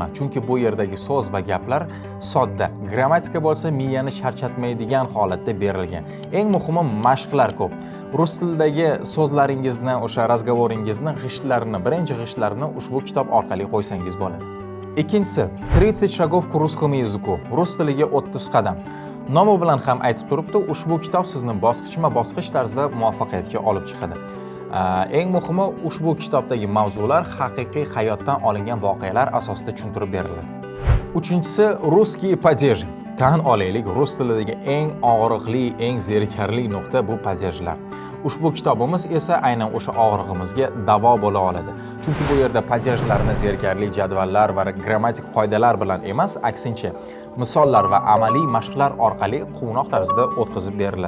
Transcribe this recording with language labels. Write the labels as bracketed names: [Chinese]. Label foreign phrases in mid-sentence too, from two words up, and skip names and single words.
[Uzbek] Chunki bu yerdagi so'z va gaplar sodda, grammatika bo'lsa miyani charchatmaydigan holatda berilgan. Eng muhimi mashqlar ko'p. Rus tilidagi so'zlaringizni, o'sha razgovoringizni birinchi g'ishtlarini ushbu kitob orqali qo'ysangiz bo'ladi. [Russian] Ikkinchisi 30 shagov к русскому языку. [Uzbek] Rus tiliga 30 qadam. Nomi bilan ham aytib turibdi, ushbu kitob sizni bosqichma-bosqich tarzda muvaffaqiyatga olib chiqadi. Eng muhimi, ushbu kitobdagi mavzular haqiqiy hayotdan olingan voqealar asosida tushuntirib beriladi. Uchinchisi, [Russian] русские падежи. [Uzbek] Tan olaylik, rus tilidagi eng og'riqli, eng zerikarli nuqta bu padejlar. Ushbu kitobimiz esa aynan o'sha og'rig'imizga davo bo'la oladi. Chunki bu yerda padejlarni zerikarli jadvallar va grammatik qoidalar bilan emas, aksincha, misollar va amaliy mashqlar orqali quvnoq tarzda o'tkazib beriladi.